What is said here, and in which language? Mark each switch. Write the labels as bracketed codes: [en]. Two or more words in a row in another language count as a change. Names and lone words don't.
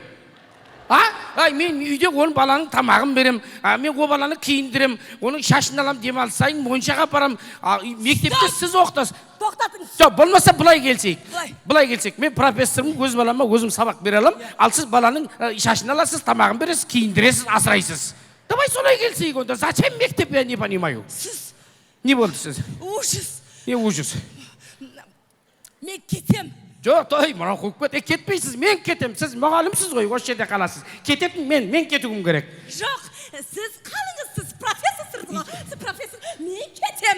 [kk] Мен үйде оның баланың тамағын берем, мен ол баланы киіндірем, оның шашын алам, демалсайын, моншаға апарам. Мектепте сіз оқытасыз. Тоқтатыңыз. Жоқ, болмаса былай келсек. Мен профессормын, өз балама өзім сабақ бере алам. Ал сіз баланың шашын аласыз, тамағын бересіз, киіндіресіз, асырайсыз. Давай солай келсейік онда. [ru] Зачем мектеп, я не понимаю. [kk] Сіз. Не болды сіз? [ru] Ужас. [kk] Не ужас? Мен кетем. Жоқ, мынау қуып кет. Кетпейсіз, мен кетем. Сіз мұғалімсіз ғой, осы жерде қаласыз. Кететін мен кетуім керек. Жоқ, сіз қалыңыз, сіз профессорсыз ғой. Сіз профессор, мен кетем.